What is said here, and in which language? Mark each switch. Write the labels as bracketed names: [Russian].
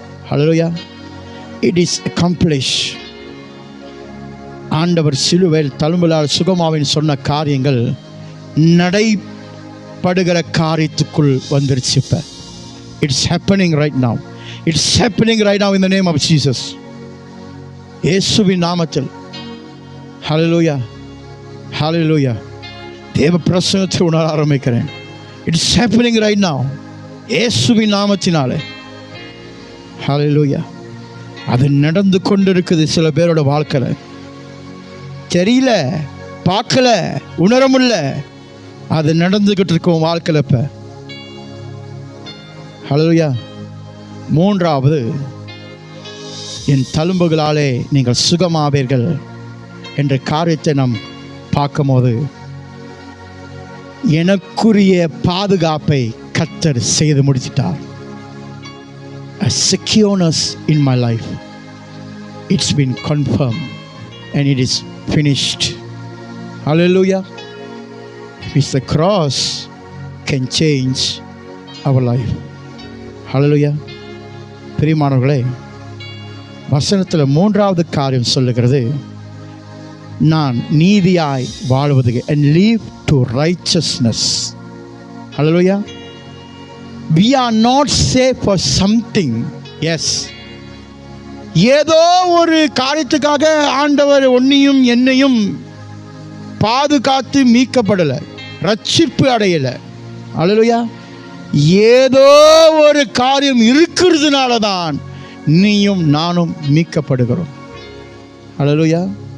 [English] Hallelujah. It is accomplished. [Tamil] ஆண்டவர் சிலுவையில் தழும்புகளால் சுகமாவின் சொன்ன காரியங்கள் நடைபடுகிற காரியத்துக்குள் வந்துருச்சு. [English] இப்போ it's happening right now. It's happening right now in the name of Jesus. [Tamil] இயேசுவின் நாமத்தில். ஹல்லேலூயா, ஹல்லேலூயா. தேவ பிரசன்னத்தை உணர ஆரம்பிக்கிறேன். [English] it's happening right now [Tamil] இயேசுவின் நாமத்தினாலே. ஹல்லேலூயா. அது நடந்து கொண்டு இருக்குது சில பேரோட வாழ்க்கையில். தெரியல, பார்க்கல, உணர முடியல, அது நடந்துக்கிட்டு இருக்கும் வாழ்க்கையில். இப்போ ஹல்லேலூயா. மூன்றாவது, என் தழும்புகளாலே நீங்கள் சுகமாவீர்கள் என்ற காரியத்தை நாம் பார்க்கும்போது, எனக்குரிய பாதுகாப்பை கர்த்தர் செய்து முடிச்சிட்டார். [English] A secureness in my life. It's been confirmed and it is finished. Hallelujah. It's the cross can change our life. Hallelujah. [Tamil] பிரியமானவர்களே, வசனத்தில் மூன்றாவது காரியம் சொல்லுகிறது, நான் நீதியாய் வாழ்வது, [English] and live to righteousness. Hallelujah. We are not saved for something. Yes. [Tamil] ஏதோ ஒரு காரியத்துக்காக ஆண்டவர் உன்னையும் என்னையும் பாதுகாத்து மீட்கப்படலை, ரட்சிப்பு அடையலை. அல்லேலூயா. ஏதோ ஒரு காரியம் இருக்கிறதுனால தான் நீயும் நானும் மீட்கப்படுகிறோம். அல்லேலூயா.